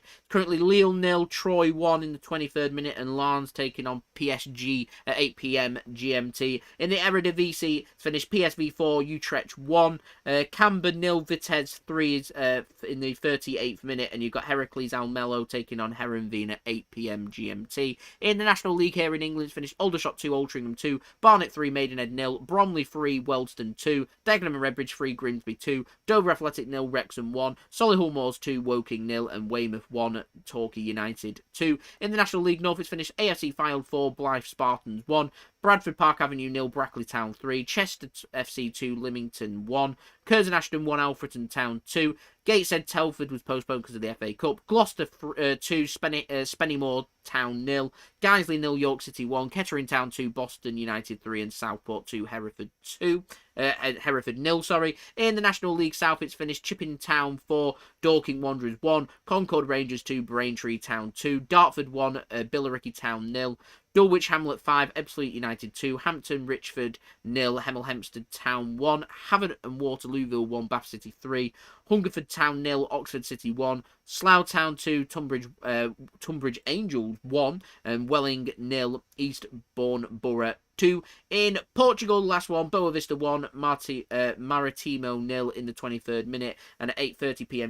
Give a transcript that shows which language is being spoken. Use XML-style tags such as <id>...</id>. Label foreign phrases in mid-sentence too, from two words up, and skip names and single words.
<en>Currently Lille 0, Troyes 1 in the 23rd minute, and Lens taking on PSG at 8 p.m. GMT. In the Eredivisie finished PSV 4, Utrecht 1, Camber 0, Vitesse 3 is in the 38th minute, and you've got Heracles Almelo taking on Herenveen at 8 p.m. GMT. In the National League here in England, finished Aldershot 2, Altrincham 2, Barnet 3, Maidenhead 0, Bromley 3, Wealdstone 2, Dagenham and Redbridge 3, Grimsby 2, Dover Athletic 0, Wrexham 1, Solihull Moors 2, Woking 0, and Weymouth 1, Torquay United 2. In the National League North, it's finished AFC Fylde 4, Blyth Spartans 1, Bradford Park Avenue 0, Brackley Town 3, Chester FC 2, Lymington 1, Curzon Ashton 1, Alfreton Town 2, Gateshead Telford was postponed because of the FA Cup, Gloucester 2, Spennymoor Town 0, Guiseley 0, York City 1, Kettering Town 2, Boston United 3, and Southport 2, Hereford 2. Hereford 0, sorry. In the National League South, it's finished Chipping Town 4, Dorking Wanderers 1, Concord Rangers 2, Braintree Town 2, Dartford 1, Billericay Town 0, Dulwich Hamlet 5, Ebbsfleet United 2, Hampton Richford 0, Hemel Hempstead Town 1, Havant and Waterlooville 1, Bath City 3, Hungerford Town 0, Oxford City 1, Slough Town 2, Tunbridge Angels 1, and Welling 0, Eastbourne Borough 2. In Portugal, last one, Boa Vista 1, Maritimo 0 in the 23rd minute, and at 8:30 p.m.</en>